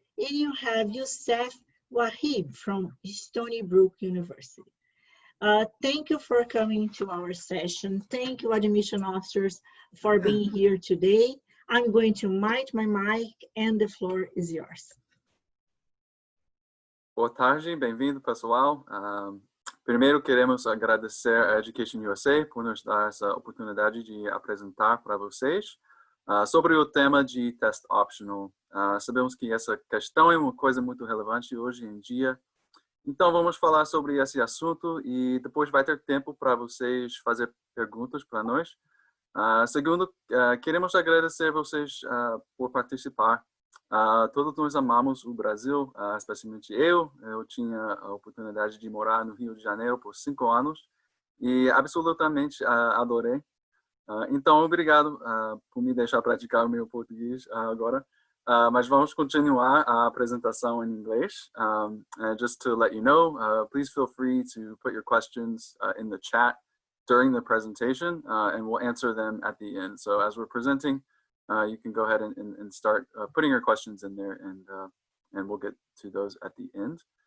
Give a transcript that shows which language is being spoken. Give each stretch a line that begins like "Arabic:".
English: And you have Youssef Wahib from Stony Brook University. Thank you for coming to our session. Thank you, admission officers, for being here today. I'm going to mute my mic and the floor is yours.
Portuguese: Boa tarde, bem-vindo, pessoal. Primeiro, queremos agradecer a EducationUSA por nos dar essa oportunidade de apresentar para vocês sobre o tema de
English: test optional.
Portuguese: Sabemos que essa questão é uma coisa muito relevante hoje em dia. Então, vamos falar sobre esse assunto e depois vai ter tempo para vocês fazer perguntas para nós. Segundo, queremos agradecer vocês por participar. Todos nós amamos o Brasil, especialmente eu. Eu tinha a oportunidade de morar no Rio de Janeiro por 5 anos e absolutamente adorei. Então, obrigado por me deixar praticar o meu português agora. Mas vamos continuar a apresentação em inglês.
English: Just to let you know, please feel free to put your questions in the chat during the presentation, and we'll answer them at the end. So as we're presenting, you can go ahead and start putting your questions in there, and we'll get to those at the end.